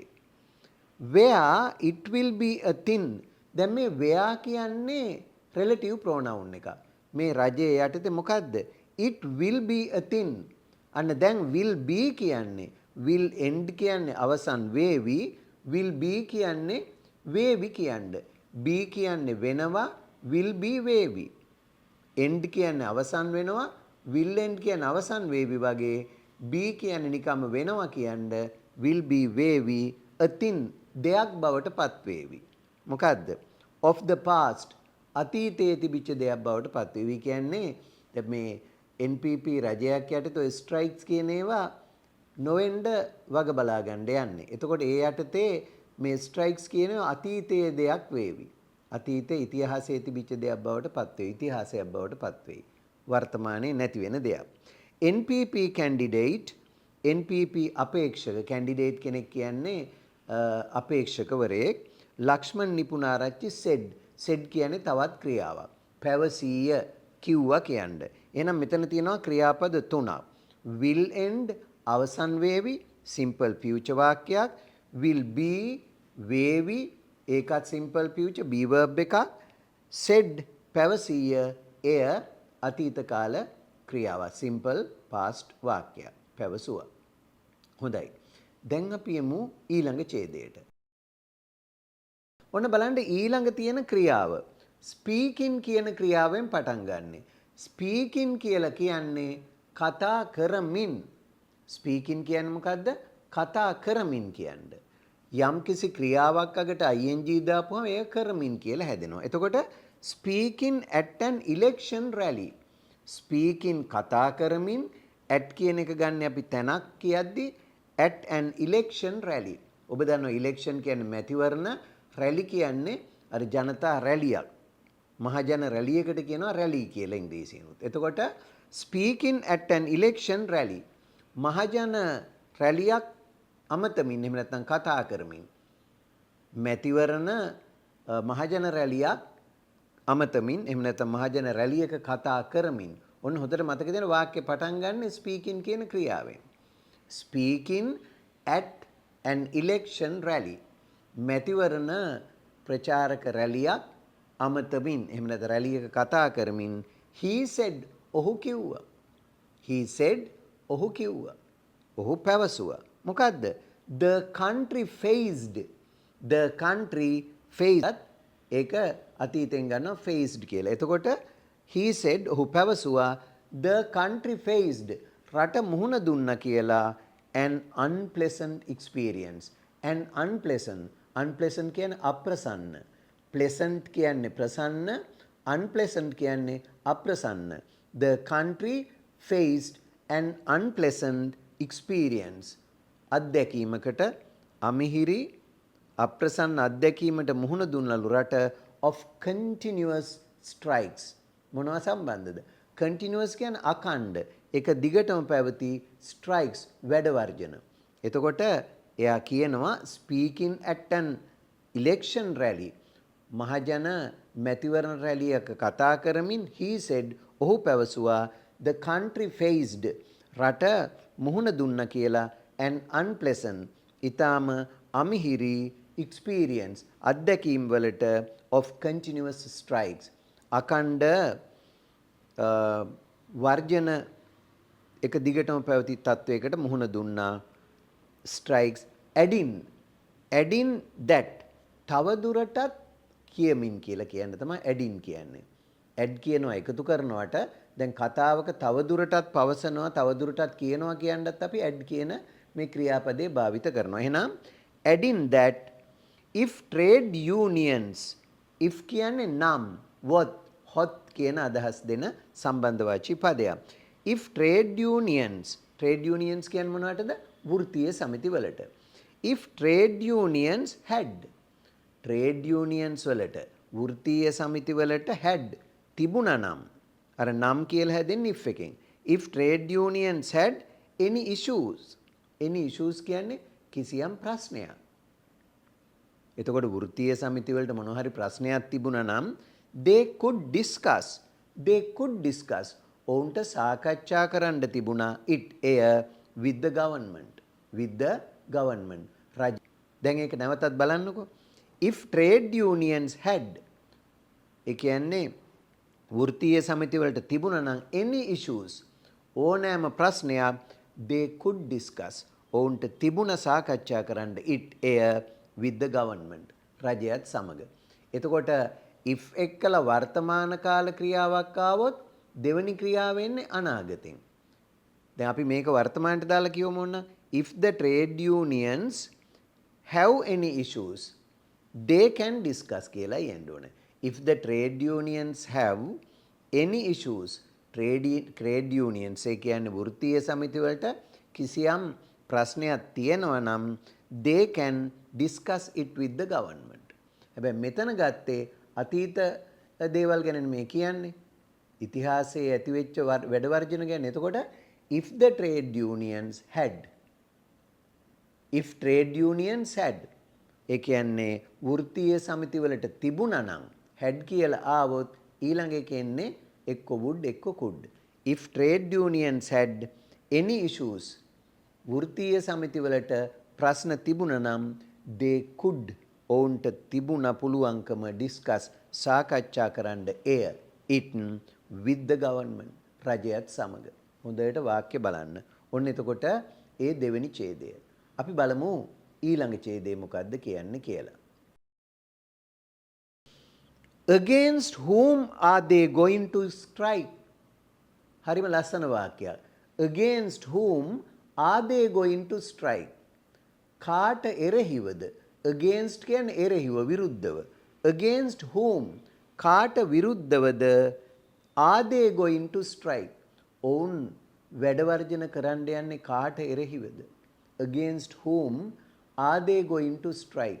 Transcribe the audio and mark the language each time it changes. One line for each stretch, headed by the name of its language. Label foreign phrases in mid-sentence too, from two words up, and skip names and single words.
English: where it will be a thing.
Sinhala: දැන් මේ where කියන්නේ relative pronoun එක. මේ රජයේ යටතේ මොකද්ද?
English: it will be a thing.
Sinhala: අන්න දැන්
English: will be
Sinhala: කියන්නේ
English: will end
Sinhala: කියන්නේ අවසන් වේවි,
English: will be
Sinhala: කියන්නේ වේවි කියන්නේ. be කියන්නේ වෙනවා,
English: will be
Sinhala: වේවි. end කියන්නේ අවසන් වෙනවා,
English: will end
Sinhala: කියන්නේ අවසන් වේවි වගේ be කියන්නේ නිකම්ම වෙනවා කියන්නේ
English: will be
Sinhala: වේවි,
English: a thing
Sinhala: දෙයක් බවට පත් වේවි. මොකද්ද?
English: of the past
Sinhala: අතීතයේ තිබිච්ච දෙයක් බවට පත් වේවි කියන්නේ දැන් මේ NPP රජයක් යටතේ ඔය ස්ට්‍රයික්ස් කියන ඒවා නොවෙන්න වග බලා ගන්න යන්නේ. එතකොට ඒ යටතේ මේ ස්ට්‍රයික්ස් කියන අතීතයේ දෙයක් වේවි. අතීතයේ ඉතිහාසයේ තිබිච්ච දෙයක් බවට පත් වේ. ඉතිහාසයක් බවට පත් වේ. වර්තමානයේ නැති වෙන දෙයක්. NPP candidate, NPP අපේක්ෂක, candidate කෙනෙක් කියන්නේ අපේක්ෂකවරයෙක්. ලක්ෂ්මන් නිපුණාරච්චි said කියන්නේ තවත් ක්‍රියාවක්. පැවසීය කිව්වා කියන්නේ. එහෙනම් මෙතන තියෙනවා ක්‍රියාපද තුනක්.
English: will end
Sinhala: අවසන් වේවි,
English: simple future
Sinhala: වාක්‍යයක්.
English: will be
Sinhala: වේවි, ඒකත්
English: simple future be verb
Sinhala: එකක්. said පැවසීය, එය අතීත කාල ක්‍රියාවක්,
English: simple past
Sinhala: වාක්‍යයක්. පැවසුවා. හොඳයි. දැන් අපි යමු ඊළඟ ඡේදයට. ඔන්න බලන්න ඊළඟ තියෙන ක්‍රියාව. ස්පීකින් කියන ක්‍රියාවෙන් පටන් ගන්නෙ. ස්පීකින් කියලා කියන්නේ කතා කරමින්. ස්පීකින් කියන්නේ මොකද්ද? කතා කරමින් කියන්නේ. යම්කිසි ක්‍රියාවක් අගට ing දාපුවම ඒක කරමින් කියලා හැදෙනවා.
English: එතකොට speaking at an election rally.
Sinhala: speaking කතා කරමින්, at කියන එක ගන්න අපි තැනක් කියද්දි
English: at an election rally.
Sinhala: ඔබ දන්නවා election කියන්නේ මැතිවරණ, රැලි කියන්නේ අර ජනතා රැලියක්. මහජන රැලියකට කියනවා රැලි කියලා ඉංග්‍රීසියෙන්ුත්.
English: එතකොට speaking at an election rally.
Sinhala: මහජන රැලියක් අමතමින්, එහෙම නැත්නම් කතා කරමින්. මැතිවරණ මහජන රැලියක් අමතමින්, එහෙම නැත්නම් මහජන රැලියක කතා කරමින්. ඔන්න හොඳට මතක තියාගන්න වාක්‍ය පටන් ගන්න speaking කියන ක්‍රියාවෙන්.
English: speaking at an election rally.
Sinhala: මැතිවරණ ප්‍රචාරක රැලියක් අමතමින්, එහෙම නැත්නම් රැලියක කතා කරමින්.
English: he said
Sinhala: ඔහු කිව්වා.
English: he said
Sinhala: ඔහු කිව්වා. ඔහු පැවසුවා. මොකද්ද?
English: the country faced. the country faced
Sinhala: ඒක අතීතෙන් ගන්නවා faced කියලා.
English: එතකොට he said
Sinhala: ඔහු පැවසුවා
English: the country faced
Sinhala: රට මුහුණ දුන්නා කියලා
English: an unpleasant experience. an unpleasant
Sinhala: කියන්නේ අප්‍රසන්න. pleasant කියන්නේ ප්‍රසන්න, unpleasant කියන්නේ අප්‍රසන්න.
English: the country faced an unpleasant experience.
Sinhala: අත්දැකීමකට, අමිහිරි අප්‍රසන්න අත්දැකීමට මුහුණ දුන්නලු රට
English: of continuous strikes.
Sinhala: මොනවා සම්බන්ධද? continuous කියන්නේ අඛණ්ඩ, එක දිගටම පැවති, strikes වැඩ වර්ජන. එතකොට එයා කියනවා
English: speaking at an election rally,
Sinhala: මහජන මැතිවරණ රැලියක කතා කරමින්
English: he said
Sinhala: ඔහු පැවසුවා
English: the country faced
Sinhala: රට මුහුණ දුන්න කියලා
English: an unpleasant
Sinhala: ඊටාම අමිහිරි experience අත්දැකීම් වලට
English: of continuous strikes
Sinhala: අඛණ්ඩ වර්ජන එක දිගටම පැවති තත්වයකට මුහුණ දුන්නා.
English: strikes adding that
Sinhala: තවදුරටත් කියමින් කියලා කියන්න තමයි adding කියන්නේ. add කියනවා එකතු කරනවට, දැන් කතාවක තවදුරටත් පවසනවා තවදුරටත් කියනවා කියන්නත් අපි add කියන මේ ක්‍රියාපදේ භාවිත කරනවා.
English: එහෙනම් adding that if trade unions, if
Sinhala: කියන්නේ නම්,
English: what hot
Sinhala: කියන අදහස් දෙන සම්බන්ධවාචී පදයක්.
English: if trade unions
Sinhala: කියන්නේ මොනවටද? වෘත්තීය සමිති වලට.
English: if trade unions had, trade unions
Sinhala: වලට, වෘත්තීය සමිති වලට had තිබුණා නම් අර නම් කියලා හැදෙන්නේ if එකෙන්.
English: if trade unions had any issues
Sinhala: කියන්නේ කිසියම් ප්‍රශ්නයක්. එතකොට වෘත්තීය සමිති වලට මොන හරි ප්‍රශ්නයක් තිබුණා නම්
English: they could discuss
Sinhala: ඔවුන්ට සාකච්ඡා කරන්න තිබුණා it එය
English: with the government
Sinhala: රජ. දැන් ඒක නැවතත් බලන්නකෝ.
English: if trade unions had
Sinhala: ඒ කියන්නේ වෘත්තීය සමිති වලට තිබුණා නම්
English: any issues
Sinhala: ඕනෑම ප්‍රශ්නයක්
English: they could discuss
Sinhala: ඔවුන්ට තිබුණ සාකච්ඡා කරන්න it එය
English: with the government
Sinhala: රජයත් සමග. එතකොට if එක්කලා වර්තමාන කාල ක්‍රියාවක් ආවොත් දෙවෙනි ක්‍රියාව වෙන්නේ අනාගතෙන්. දැන් අපි මේක වර්තමානට දාලා කියමු ඕන.
English: if the trade unions have any issues they can discuss
Sinhala: කියලා කියන්න ඕනේ.
English: if the trade unions have any issues trade unions
Sinhala: ඒ කියන්නේ වෘත්තීය සමිති වලට කිසියම් ප්‍රශ්නයක් තියෙනවා නම්
English: they can discuss it with the government.
Sinhala: හැබැයි මෙතන ගත්තේ අතීත දේවල් ගැන මේ කියන්නේ. ඉතිහාසයේ ඇතිවෙච්ච වැඩ වර්ජන ගැන. එතකොට
English: if the trade unions had
Sinhala: ඒ කියන්නේ වෘත්තීය සමිති වලට තිබුණා නම් had කියලා ආවොත් ඊළඟ එකේ එන්නේ එක්ක would එක්ක could.
English: if trade unions had any issues
Sinhala: වෘත්තීය සමිති වලට ප්‍රශ්න තිබුණා නම්
English: they could
Sinhala: ඔවුන්ට තිබුණා පුළුවන්කම discuss සාකච්ඡා කරන්න එය it
English: with the government
Sinhala: රජයත් සමග. හොඳට වාක්‍ය බලන්න. ඔන්න එතකොට ඒ දෙවෙනි ඡේදය. අපි බලමු ඊළඟ ඡේදය මොකක්ද කියන්නේ කියලා.
English: against whom are they going to strike?
Sinhala: හරිම ලස්සන වාක්‍යයක්.
English: against whom are they going to strike?
Sinhala: කාට එරෙහිවද? against කියන්නේ එරෙහිව විරුද්ධව.
English: against whom
Sinhala: කාට විරුද්ධවද
English: are they going to strike?
Sinhala: ඔවුන් වැඩ වර්ජන කරන්න යන්නේ කාට එරෙහිවද?
English: against whom are they going to strike?